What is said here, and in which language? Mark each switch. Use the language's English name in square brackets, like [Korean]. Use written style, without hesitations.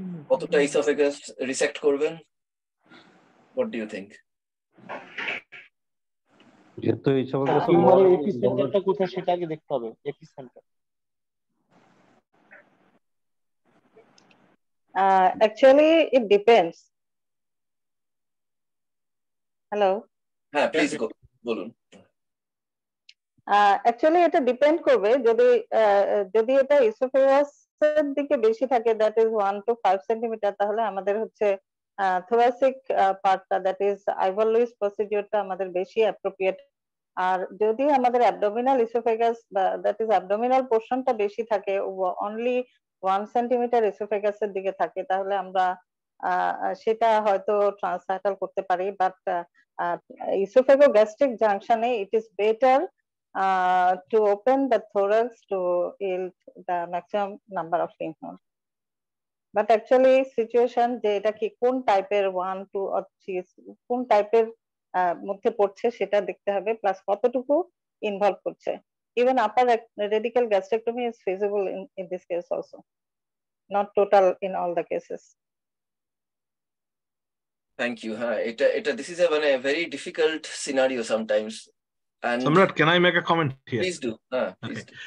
[Bangla] কতটা esophagus resect করবেন? [English] What do you think? [Bangla] যেহেতু esophagus টিউমারের এপিসেন্টারটা কোথায় সেটা আগে দেখতে হবে। Epicentre [English] actually it depends. Hello. Please go. [Bangla] বলুন। Actually এটা ডিপেন্ড করবে, যদি এটা ইসোফেগাস এর দিকে বেশি থাকে, [English] that is [Bangla] 1 to 5 সেন্টিমিটার, তাহলে আমাদের হচ্ছে thoracic পার্টটা, দ্যাট ইজ আইভার লুইস প্রসিডিউরটা আমাদের বেশি অ্যাপ্রোপ্রিয়েট। আর যদি আমাদের অ্যাবডোমিনাল ইসোফেগাস বা দ্যাট ইজ অ্যাবডোমিনাল পোরশনটা বেশি থাকে, অনলি 1 সেন্টিমিটার ইসোফেগাসের দিকে থাকে, তাহলে আমরা সেটা হয়তো ট্রান্সনাটাল করতে পারি, but [English] esophagogastric junction it is better to open the thorax to yield the maximum number of lymph nodes. But actually situation [Bangla] যে এটা কি কোন টাইপের 1 2 or 3 কোন টাইপের মধ্যে পড়ছে সেটা দেখতে হবে, প্লাস কতটুকু ইনভলভ করছে। [English] Even upper radical gastrectomy is feasible in this case also, not total in all the cases. Thank you. This is a very difficult scenario sometimes. And Samrat, can I make a comment here? Please do. Please do.